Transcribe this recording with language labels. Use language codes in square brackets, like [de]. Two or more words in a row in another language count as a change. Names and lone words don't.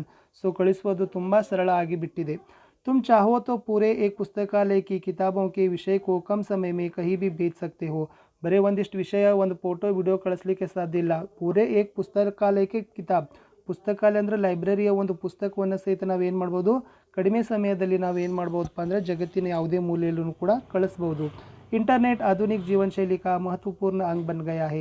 [kn] ಸೊ ಕಳಿಸುವುದು ತುಂಬ ಸರಳ ಆಗಿಬಿಟ್ಟಿದೆ. [hi] तुम चाहो तो पूरे एक पुस्तकालय की किताबों के विषय को कम समय में कहीं भी भेज सकते हो. [kn] ಬರೀ ಒಂದಿಷ್ಟು ವಿಷಯ ಒಂದು ಫೋಟೋ ವಿಡಿಯೋ ಕಳಿಸ್ಲಿಕ್ಕೆ ಸಾಧ್ಯ ಇಲ್ಲ. [hi] पूरे एक [kn] ಪುಸ್ತಕಾಲಯಕ್ಕೆ ಕಿತಾಬ್, ಪುಸ್ತಕಾಲಯ ಅಂದರೆ ಲೈಬ್ರರಿಯ ಒಂದು ಪುಸ್ತಕವನ್ನು ಸಹಿತ ನಾವೇನು ಮಾಡ್ಬೋದು ಕಡಿಮೆ ಸಮಯದಲ್ಲಿ ನಾವೇನು ಮಾಡ್ಬೋದಪ್ಪ ಅಂದರೆ ಜಗತ್ತಿನ ಯಾವುದೇ ಮೂಲೆಯಲ್ಲೂ ಕೂಡ ಕಳಿಸ್ಬೋದು. [hi] इंटरनेट आधुनिक जीवन शैली का महत्वपूर्ण अंग बन गया है.